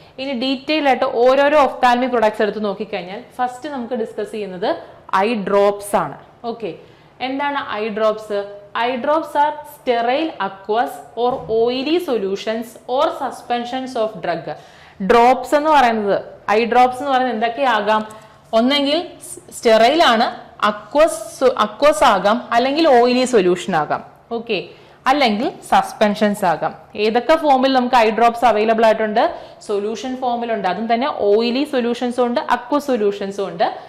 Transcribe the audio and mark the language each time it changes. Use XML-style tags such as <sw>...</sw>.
<ml>ഇനി ഡീറ്റെയിൽ ആയിട്ട് ഓരോരോ ഒഫ്താൽമിക് പ്രൊഡക്ട്സ് എടുത്ത് നോക്കിക്കഴിഞ്ഞാൽ ഫസ്റ്റ് നമുക്ക് ഡിസ്കസ് ചെയ്യുന്നത് ഐ ഡ്രോപ്സ് ആണ്. ഓക്കെ, എന്താണ് eye drops?</ml> <en>Eye drops are sterile aqueous or oily solutions or suspensions of drug.</en> <ml>Drops എന്ന് പറയുന്നത്, ഐ ഡ്രോപ്സ് എന്ന് പറയുന്നത് എന്തൊക്കെയാകാം? ഒന്നെങ്കിൽ സ്റ്റെറൈൽ ആണ്, അക്വസ് ആകാം, അല്ലെങ്കിൽ ഓയിലി സൊല്യൂഷൻ ആകാം. ഓക്കെ, അല്ലെങ്കിൽ സസ്പെൻഷൻസ് ആകാം. ഏതൊക്കെ ഫോമിൽ നമുക്ക് ഐ ഡ്രോപ്സ് അവൈലബിൾ ആയിട്ടുണ്ട്? സൊല്യൂഷൻ ഫോമിലുണ്ട്, അതും തന്നെ ഓയിലി സൊല്യൂഷൻസും ഉണ്ട്, അക്വസ് സൊല്യൂഷൻസും ഉണ്ട്.</ml>